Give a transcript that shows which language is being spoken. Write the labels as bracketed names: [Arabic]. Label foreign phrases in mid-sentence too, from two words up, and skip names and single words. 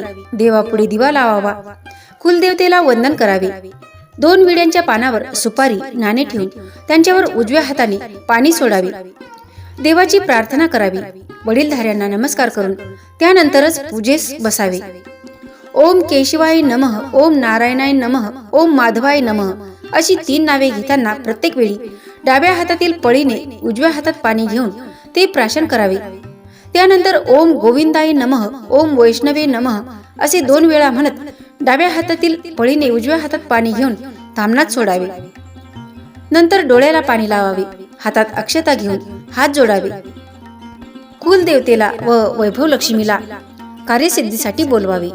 [Marathi] देवापुढे दिवा लावावा। कुलदेवतेला वंदन करावे। 2 विड्यांच्या पानावर सुपारी, नाणे ठेवून त्यांच्यावर उजव्या हाताने पाणी सोडावे। देवाची प्रार्थना करावी। वडीलधाऱ्यांना नमस्कार करून त्यानंतरच पूजेस बसावे। [Sanskrit] ओम केशवाय नमः, ओम नारायणाय नमः, ओम माधवाय नमः [Marathi] अशी 3 नावे घेताना प्रत्येक वेळी डाव्या हातातील पळीने उजव्या हातात पाणी घेऊन ते प्राशन करावे. त्यानंतर [Sanskrit] ओम गोविंदाय नमः, ओम वैष्णवे नमः [Marathi] असे 2 वेळा म्हणत डाव्या हातातील पळीने उजव्या हातात पाणी घेऊन ताम्हणात सोडावे. नंतर डोळ्याला पाणी लावावे. हातात अक्षता घेऊन हात जोडावे. कुलदेवतेला व वैभव लक्ष्मीला कार्यसिद्धीसाठी बोलवावे.